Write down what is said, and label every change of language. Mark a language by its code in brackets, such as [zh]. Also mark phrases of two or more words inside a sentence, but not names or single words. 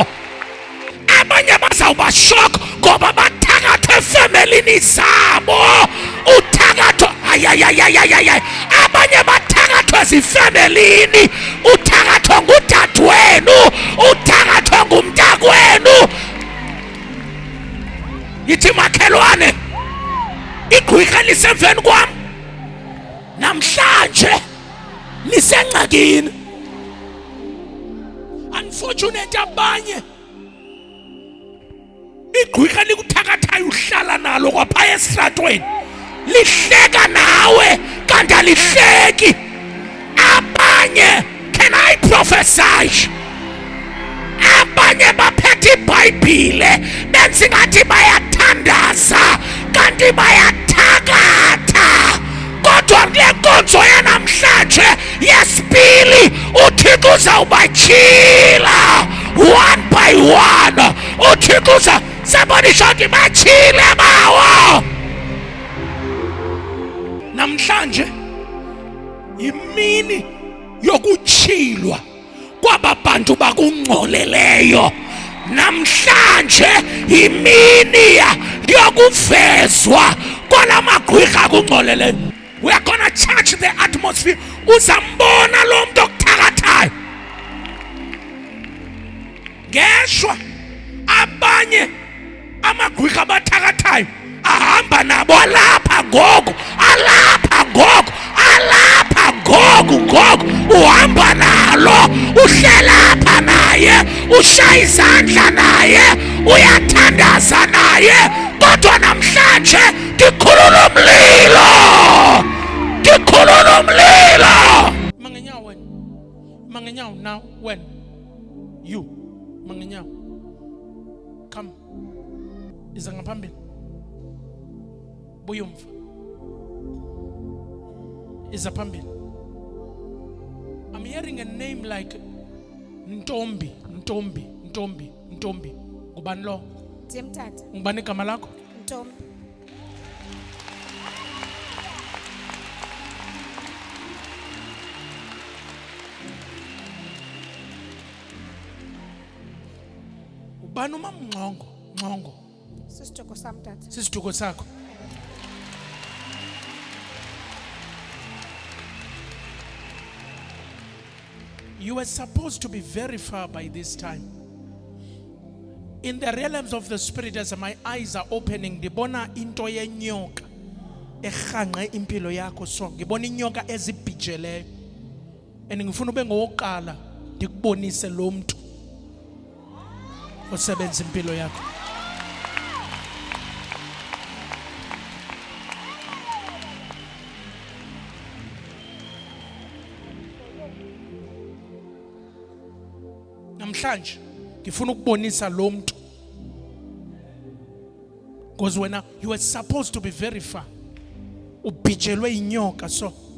[xh] abanye bazawuba shock ngoba bathakatha efemelini zabo uthakatho ayayayayayay abanye bathakatha ezifemelini uthakatho ngudadewenu uthakatho ngumntakwenu yithi makhelwane igwirha lisemveni kwami namhlanje lisengxakini. Unfortunate abanye igwirha likuthakathayo uhlala nalo kwaphaya esitratweni lihleka nawe kanti alihleki. Abanye, [en] can I prophesy? [xh] Abanye baphethe iBhayibhile benza ingathi bayathandaza kanti bayathakatha. Kodwa kule nkonzo yanamhlanje yesibili uThixo uzawubachila [en] one by one. [xh] uThixo [en] somebody shout [xh] bachile bawo. Namhlanje imini yokuchilwa kwaba bantu bakungcoleleyo. Namhlanje imini yokuvezwa kwalamagwirha akungcoleleyo. [en] We are gonna charge the atmosphere. [xh] Uzambona lo muntu okuthakathayo. Ngeshwa abanye amagwirha abathakathayo ahamba nabo alapha ngoku, alapha ngoku, alapha ngoku. Uhamba nalo, uhlela apha naye, ushaya izandla naye, uyathandaza naye. Kodwa namhlanje ndikhulula umlilo. Mangenyawo [en] now when you [xh] Mangenyawo come iza ngaphambili buyumva iza phambili. [en] I'm hearing a name like Ntombi. [xh] Ngubani lo? Ndiyemthatha. Ngubani igama lakho? Ntombi. Ubani umamngcongo? Sisitoko sami tata. Sisitoko sakho. [en] You were supposed to be very far by this time. In the realms of the spirit, as my eyes are opening, [xh] ndibona into yenyoka erhanqe impilo yakho so. [zu] Ngibona inyoka ezibhijeleyo. And ngifuna ube ngowokuqala ndikubonise lo muntu osebenza impilo yakho. Namhlanje ngifuna ukubonisa lo muntu [en] because when you were supposed to be very far [zu] ubhijelwe inyoka so.